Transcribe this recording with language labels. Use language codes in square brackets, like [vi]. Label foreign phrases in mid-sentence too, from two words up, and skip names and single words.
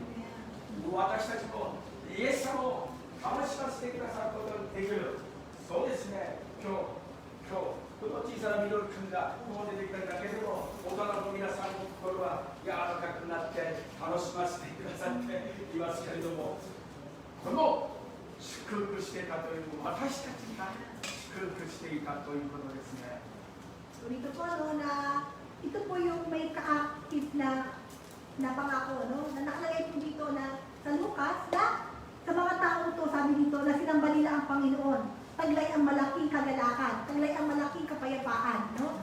[ja] 私たちもイエス様を楽しませてくださることができる。そうですね、今日この小小さな実りがこう出てきただけでも大人の皆さんの心は柔らかくなって楽しませてくださっていますけれども、この祝福していたという私たちが祝福していたということですね。 [tl] So dito po, no, na ito po yung may ka-active na pangako, no, na nakalagay po dito na sa Lucas na sa mga tao to, sabi dito, na sinamba nila ang Panginoon. Taglay ang malaking kagalakan, taglay ang malaking kapayapaan, no?